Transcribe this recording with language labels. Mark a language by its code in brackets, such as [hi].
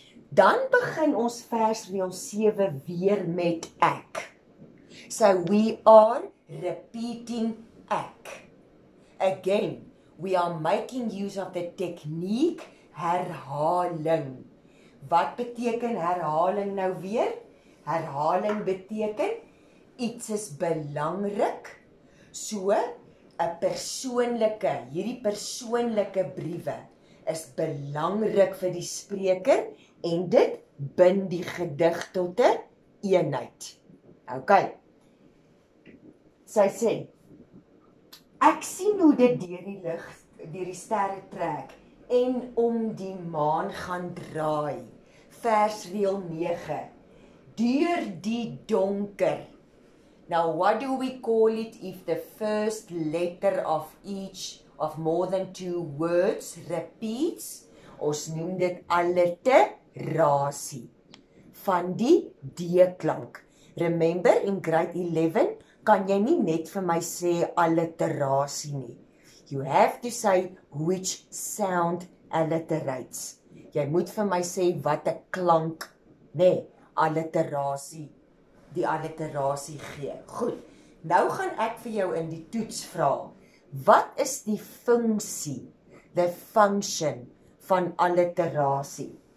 [af] Dan begin ons versreël 7 weer met ek. [en] So we are repeating ek. Again, we are making use of the technique herhaling. [af] Wat beteken herhaling nou weer? Herhaling beteken iets is belangrik, so 'n persoonlike, hierdie persoonlike briewe is belangrik vir die spreker en dit bind die gedig tot 'n eenheid. OK. Sy sê, ek sien hoe dit deur die lig, deur die sterre trek en om die maan gaan draai. Versreël 9. Deur die donker. [en] Now what do we call it if the first letter of each of more than 2 words repeats? [af] Ons noem dit alliterasie van die D-klank. [en] Remember in grade 11 [af] kan jy nie net vir my sê alliterasie nie. [en] You have to say which sound alliterates. [af] Jy moet vir my sê wat 'n klank, nee, alliterasie, die alliterasie gee. Goed, nou gaan ek vir jou in die toets vra, wat is die funksie, the function van alliterasie?